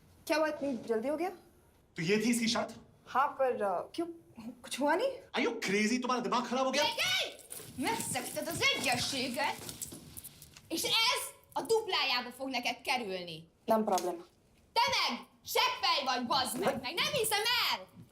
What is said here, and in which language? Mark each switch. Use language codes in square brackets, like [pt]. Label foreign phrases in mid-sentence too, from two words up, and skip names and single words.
[hi] क्या हुआ, इतनी जल्दी हो गया? तो ये थी इसकी शर्त? हाँ, पर क्यों, कुछ हुआ नहीं? [en] Are you crazy? [hi] तुम्हारा दिमाग खराब हो गया? [hu] Megszegted az egyességet, és ez a duplájába fog neked kerülni. Nem probléma. Te meg seppelj vagy, bazd meg nem hiszem el!